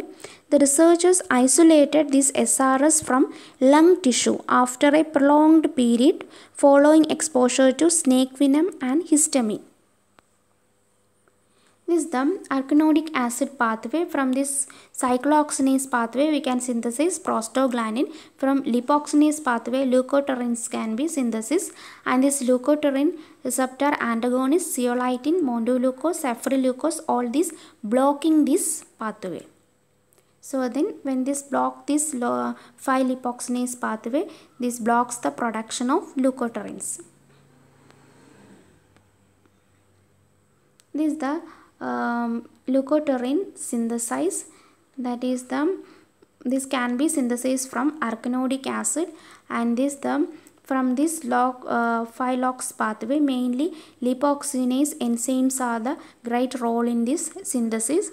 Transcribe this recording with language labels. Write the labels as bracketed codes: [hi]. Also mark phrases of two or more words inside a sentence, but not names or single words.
[en] The researchers isolated this SRS from lung tissue after a prolonged period following exposure to snake venom and histamine. This is the arachidonic acid pathway. From this cyclooxygenase pathway we can synthesize prostaglandin. From lipoxygenase pathway leukotrienes can be synthesized, and this leukotriene receptor antagonist zeolitin, montelukast, cephalosporin, all these blocking this pathway. So then when this block this 5-lipoxygenase pathway, this blocks the production of leukotrienes. This is the leukotriene synthesis, that is this can be synthesized from arachidonic acid, and this from this 5-LOX pathway mainly lipoxygenase enzymes are the great role in this synthesis.